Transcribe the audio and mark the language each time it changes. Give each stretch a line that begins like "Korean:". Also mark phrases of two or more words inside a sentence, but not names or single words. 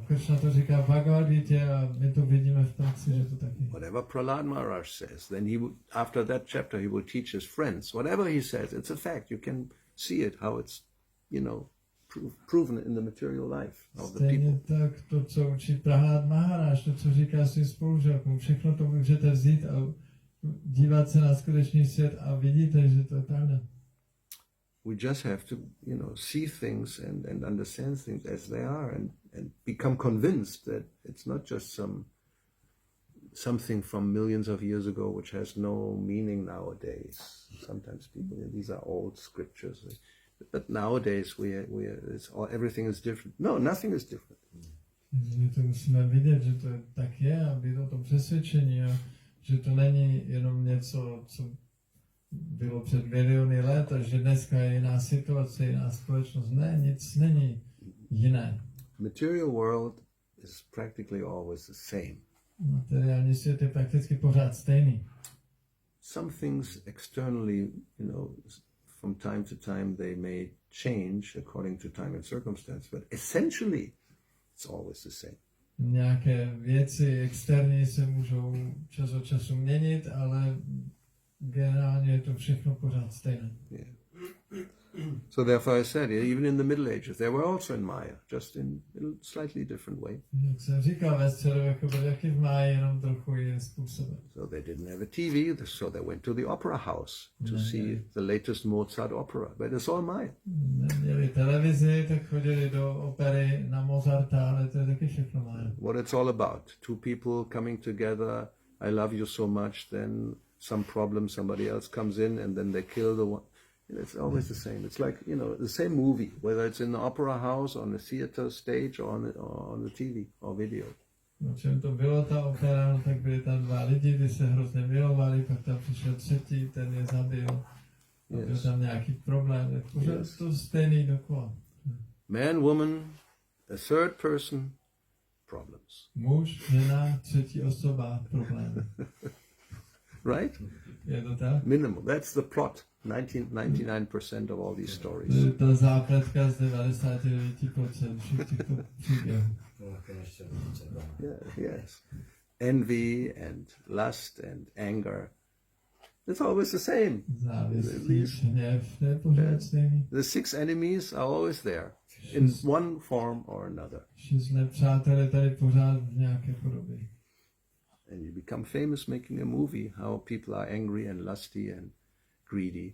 Czech: Krishna to říká v Bhagavad-gítě a my to vidíme v praxi, že to taky.
English: Whatever Prahlad Maharaj says, then after that chapter he will teach his friends. Whatever he says, it's a fact. You can see it, how it's, you know, proven in the material life of the
Czech: Stejně
English: people.
Czech: tak to, co učí Prahlad Maharaj, to, co říká svým spolužákům, všechno to můžete vzít a dívat se na skutečný svět a vidíte, že to je pravda.
English: We just have to, you know, see things and understand things as they are and become convinced that it's not just something from millions of years ago which has no meaning nowadays. Sometimes people, these are old scriptures, but nowadays everything is different. No, nothing is different.
Czech: My to musíme vidět, že to tak je a být o tom přesvědčení, že to není jenom něco, co bylo před miliony let a že dneska je jiná situace, jiná společnost. Ne, nic není jiné.
English: Material world is practically always the same.
Czech: Materiální svět je prakticky pořád stejný.
English: Some things externally, you know, from time to time they may change according to time and circumstance, but essentially it's always the same. Nějaké věci externí se můžou čas od času měnit, ale generálně je to všechno pořád stejné. Yeah. So therefore I said, even in the Middle Ages, they were also in Maya, just in a slightly different way.
Czech: Jak jsem říkal, ve středověku byli taky v Máji, jenom trochu jiným způsobem.
English: So they didn't have a TV, so they went to the opera house to see the latest Mozart opera, but it's all Maya.
Czech: Neměli televizi, tak chodili do opery na Mozarta, ale to je taky všechno Mája.
English: What it's all about, two people coming together, I love you so much, then some problem, somebody else comes in and then they kill the one. It's always the same. It's like, you know, the same movie, whether it's in the opera house, on the theater stage, or on the TV or video.
Czech: O čem to bylo ta opera, no, tak byli tam dva lidi, kdy se hrozně milovali, pak tam přišel třetí, ten je zabil.
English: Yes.
Czech: Byl tam nějaký problém, tak pořád to stejný dokola.
English: Man, woman, a third person, problems.
Czech: Muž, žena, třetí osoba, problém.
English: Right?
Czech: Je to tak?
English: Minimal. That's the plot. 99% of all these stories.
Czech: To je ta základka z 99% všech těchto příběhů.
English: Yes. Envy and lust and anger. It's always the same. The six enemies are always there in one form or another. And you become famous making a movie how people are angry and lusty and greedy.